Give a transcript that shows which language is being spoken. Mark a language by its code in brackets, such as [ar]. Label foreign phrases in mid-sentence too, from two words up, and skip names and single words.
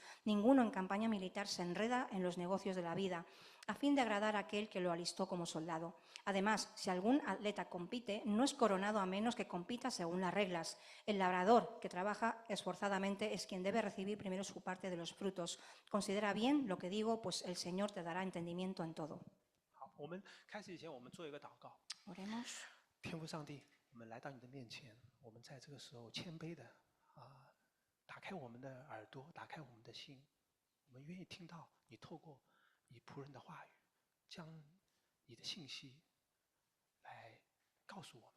[es] Ninguno en campaña militar se enreda en los negocios de la vida, a fin de agradar a aquel que lo alistó como soldado. Además, si algún atleta compite, no es coronado a menos que compita según las reglas. El labrador que trabaja esforzadamente es quien debe recibir primero su parte de los frutos. Considera bien lo que digo, pues el Señor te dará entendimiento en todo. [zh] 好， 我们开始以前，我们做一个祷告。 [es] Oremos. [zh] 天父上帝，我们来到你的面前，我们在这个时候谦卑的打开我们的耳朵，打开我们的心，我们愿意听到你透过你仆人的话语，将你的信息来告诉我们。